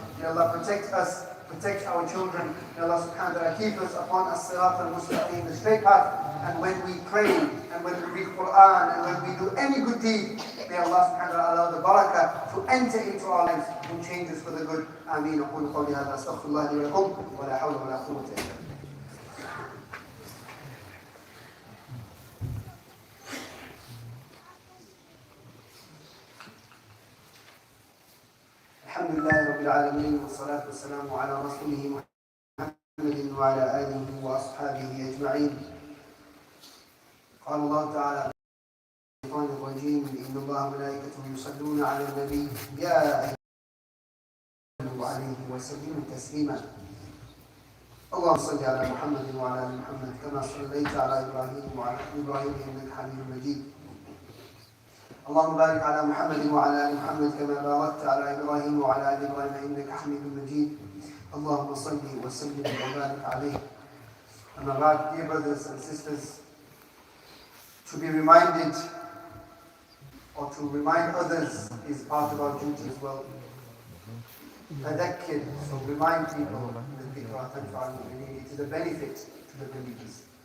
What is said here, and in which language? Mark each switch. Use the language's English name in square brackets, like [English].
[English] May Allah protect us, protect our children. May Allah subhanahu wa ta'ala keep us upon as-sirat al-mustaqim, the straight path. And when we pray, and when we read Quran, and when we do any good deed, may Allah subhanahu wa ta'ala allow the barakah to enter into our lives and change us for the good. Ameen. [Arabic] أقول قولي هذا أستغفر الله لي ولكم ولا حول ولا قوة إلا بالله. الحمد لله رب العالمين والصلاة والسلام على رسوله محمد وعلى آله وأصحابه أجمعين. قال الله تعالى في الشيطان الرجيم إن الله وملائكته يصلون على النبي يا أيها الذين آمنوا عليه وسلموا تسليما. اللهم صل على محمد وعلى آل محمد كما صليت على إبراهيم وعلى آل إبراهيم إنك حميد مجيد. اللهم بارك على محمد وعلى آل محمد كما باركت على إبراهيم وعلى آل إبراهيم إنك حميد مجيد. اللهم صل وسلم وبارك عليه. [English] أما بعد, dear brothers and sisters, to be reminded or to remind others is part of our duty as well. Tadhakkir, so remind people, it is a benefit to the believers.